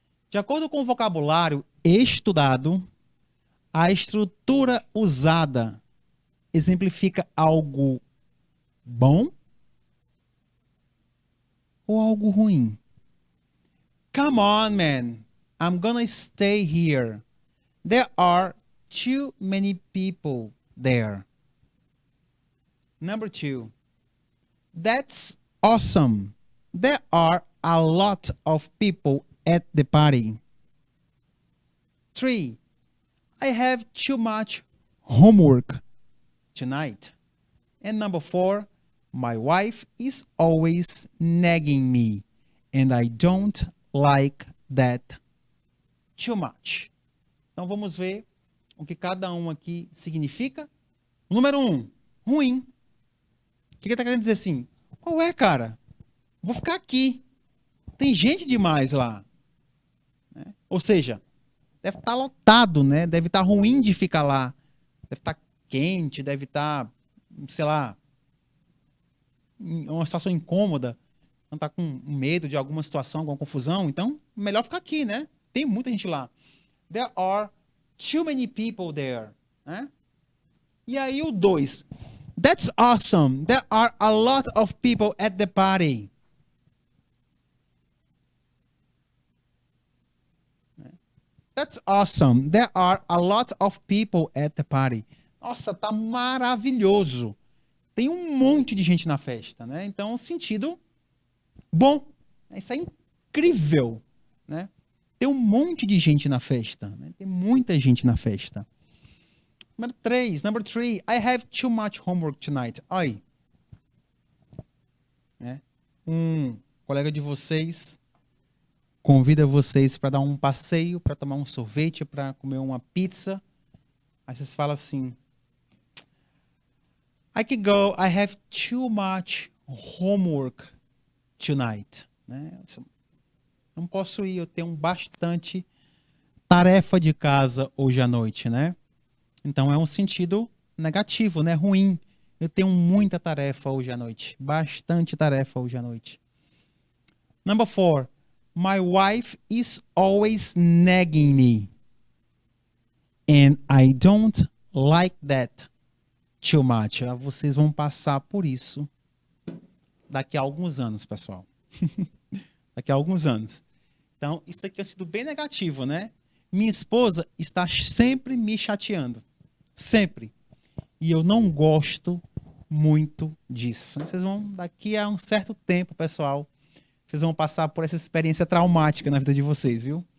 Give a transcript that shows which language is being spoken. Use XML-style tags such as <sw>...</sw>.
<pt>De acordo com o vocabulário estudado, a estrutura usada exemplifica algo bom ou algo ruim?</pt> <en>Come on, man. I'm gonna stay here. There are too many people there. Number 2. That's awesome. There are a lot of people at the party. 3. I have too much homework tonight. And number 4, my wife is always nagging me, and I don't like that too much.</en> <pt>Então vamos ver o que cada um aqui significa. O número 1, ruim. O que ele está querendo dizer assim? Qual é, cara? Vou ficar aqui. Tem gente demais lá. Né? Ou seja, deve estar lotado, né? Deve estar ruim de ficar lá. Deve estar quente, deve estar, sei lá, em uma situação incômoda. Não tá com medo de alguma situação, alguma confusão. Então, melhor ficar aqui, né? Tem muita gente lá.</pt> <en>There are too many people there.</en> <pt>Né? E aí o 2.</pt> <en>That's awesome. There are a lot of people at the party. That's awesome. There are a lot of people at the party.</en> <pt>Nossa, tá maravilhoso. Tem um monte de gente na festa, né? Então, sentido bom. Isso é incrível, né? Tem um monte de gente na festa, né? Tem muita gente na festa.</pt> <en>Number 3. I have too much homework tonight.</en> <pt>Ai. Né? Um colega de vocês convida vocês para dar um passeio, para tomar um sorvete, para comer uma pizza. Aí vocês falam assim:</pt> <en>I can go, I have too much homework tonight.</en> <pt>Né? Não posso ir, eu tenho bastante tarefa de casa hoje à noite, né? Então é um sentido negativo, né? Ruim. Eu tenho muita tarefa hoje à noite. Bastante tarefa hoje à noite.</pt> <en>Number 4. My wife is always nagging me. And I don't like that too much.</en> <pt>Vocês vão passar por isso daqui a alguns anos, pessoal. Daqui a alguns anos. Então, isso daqui é um sentido bem negativo, né? Minha esposa está sempre me chateando. Sempre. E eu não gosto muito disso. Vocês vão, daqui a um certo tempo, pessoal, vocês vão passar por essa experiência traumática na vida de vocês, viu?</pt>